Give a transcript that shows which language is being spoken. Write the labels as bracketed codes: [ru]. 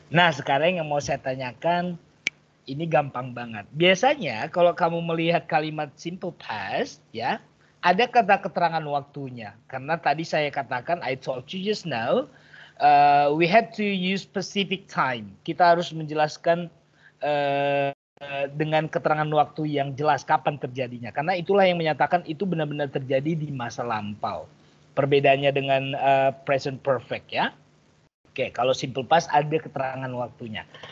[id] Nah, sekarang yang mau saya tanyakan, ini gampang banget. Biasanya kalau kamu melihat kalimat simple past, ya, ada kata keterangan waktunya. Karena tadi saya katakan, [en] I told you just now, we had to use specific time. [id] Kita harus menjelaskan dengan keterangan waktu yang jelas kapan terjadinya. Karena itulah yang menyatakan itu benar-benar terjadi di masa lampau. Perbedaannya dengan present perfect ya. Oke, kalau simple past ada keterangan waktunya.